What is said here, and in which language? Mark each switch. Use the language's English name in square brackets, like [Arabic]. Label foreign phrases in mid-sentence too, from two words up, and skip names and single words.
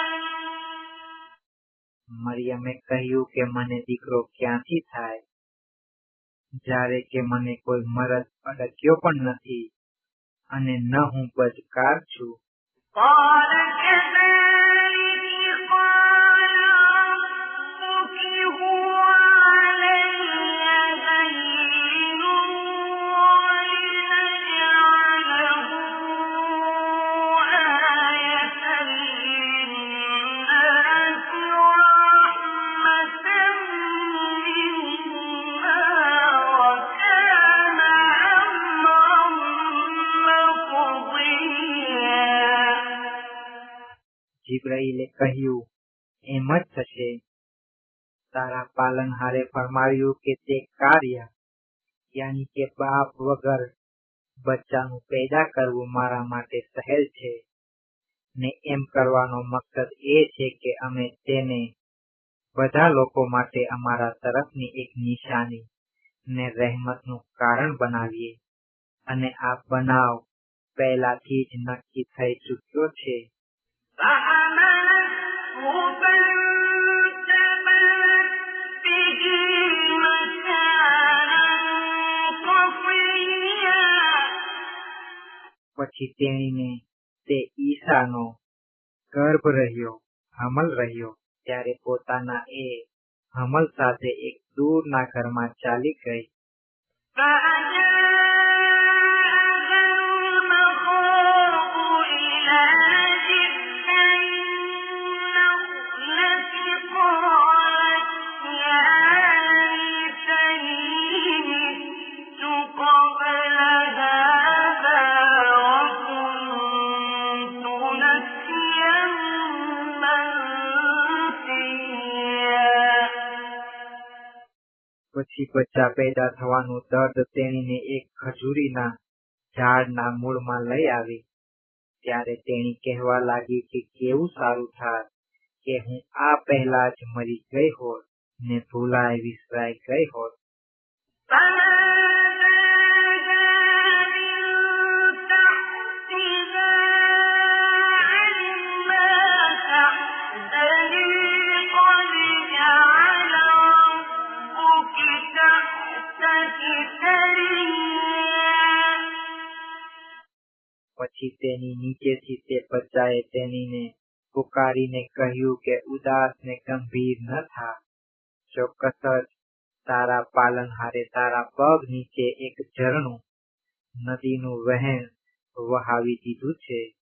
[Gujarati] મરિયમે કહ્યું કે મને દીકરો ક્યાંથી થાય જ્યારે કે મને કોઈ મરદ અડક્યો પણ નથી અને ન હું બદકાર છું. [Arabic] قال كذلك قال ربك هو علي هين ولنجعله آية للناس ورحمة منا وكان أمرا مقضيا. [Gujarati] જીબ્રાઈલે કહ્યું, એમ જ થશે. તારા પાલનહારે ફરમાવ્યું કે તે કાર્ય યાની કે બાપ વગર બચ્ચાનું પેદા કરવું મારા માટે સહેલ છે ને એમ કરવાનો મકસદ એ છે કે અમે તેને બધા લોકો માટે અમારા તરફની એક નિશાની ને રહેમતનું કારણ બનાવીએ અને આ બનાવ પહેલાથી જ નક્કી થઈ ચૂક્યો છે. [Arabic] فحملته فانتبذت به مكانا قصيا. [Gujarati] પછી તેણીને તે ઈસાનો ગર્ભ રહ્યો, હમલ રહ્યો ત્યારે પોતાના એ હમલ સાથે એક દૂરના ઘરમાં ચાલી ગઈ. [Arabic] فأجاءها المخاض إلى جذع النخلة قالت يا ليتني مت قبل هذا وكنت نسيا منسيا. [Gujarati] પછી બચ્ચા પેદા થવાનું દર્દ તેણીને એક ખજૂરીના ઝાડના મૂળમાં લઈ આવી ત્યારે તેણી કહેવા લાગી કે કેવું સારું થાત કે હું આ પહેલા જ મરી ગઈ હોત ને ભૂલાઈ વિસરાઈ ગઈ હોત. [Arabic] فناداها من تحتها ألا تحزني قد جعل ربك تحتك سريا. [Gujarati] પછી તેની નીચેથી તે બચ્ચાએ તેણીને પુકારીને કહ્યું કે ઉદાસ ને ગંભીર ન થા. ચોક્કસ જ તારા પાલનહારે તારા પગ નીચે એક ઝરણું નદીનું વહેણ વહાવી દીધું છે.